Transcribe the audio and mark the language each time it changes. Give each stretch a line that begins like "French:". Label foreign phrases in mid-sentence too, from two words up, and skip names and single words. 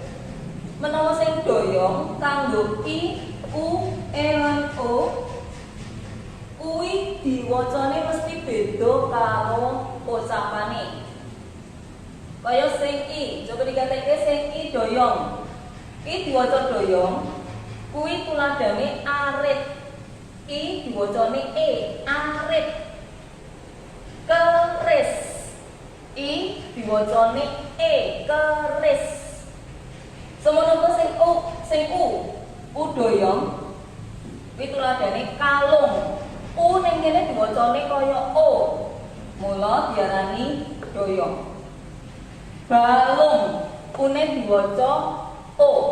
Javanese: Menawa sing doyong kanggo I, U, E lan O kuwi diwacane mesti beda karo pocapane. Kaya sing I, coba digatekke sing I doyong. I diwaca doyong, kuwi tuladhane arit. I diwacane E, arit. Keris. I diwacane E, keris. Semono uga sing U doyong, kuwi tuladhane kalung. U ning kene diwacane kaya O. Mula diarani doyong. Balung, une diwaca O.